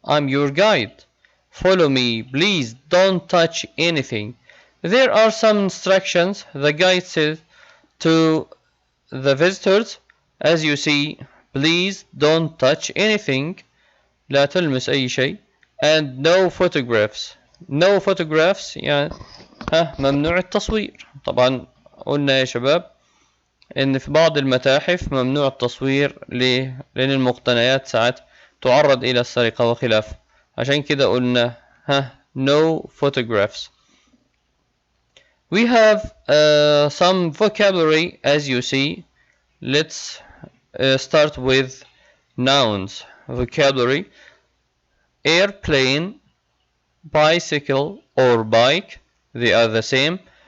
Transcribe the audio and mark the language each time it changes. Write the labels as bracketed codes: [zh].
[en] I'm your guide. Follow me, please don't touch anything. There are some instructions the guide says to the visitors. As you see, please don't touch anything. [ar] لا تلمس أي شيء. [en] And no photographs. No photographs [ar] يعني ممنوع التصوير. طبعا قلنا يا شباب إن في بعض المتاحف ممنوع التصوير. ليه؟ لأن المقتنيات ساعات تعرض إلى السرقة وخلافه. عشان كده قلنا [en] no photographs. We have some vocabulary as you see. Let's start with nouns. Vocabulary: airplane, bicycle or bike, they are the same.